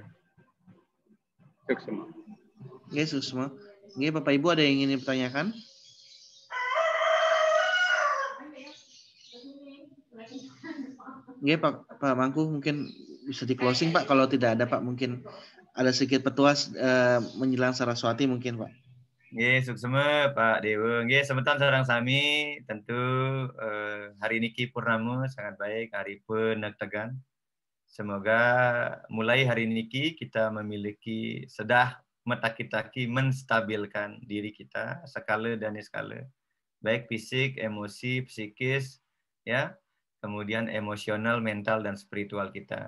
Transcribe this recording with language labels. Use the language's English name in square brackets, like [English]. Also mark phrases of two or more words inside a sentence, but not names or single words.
[Indonesian] Suksema. Oke, Suksema. Oke, Bapak Ibu ada yang ingin ditanyakan? Oke, Pak Mangku mungkin bisa di closing Pak. Kalau tidak ada Pak, mungkin ada sedikit petuas menjelang Saraswati mungkin Pak. Nggih, suksema Pak Dewa. Nggih, sebentar [Balinese] sareng sami [Indonesian] tentu hari niki purnama sangat baik, hari penektegan. Semoga mulai hari niki kita memiliki sedah metakitaki menstabilkan diri kita skala dan skala. Baik fisik, emosi, psikis, ya. Kemudian emosional, mental dan spiritual kita.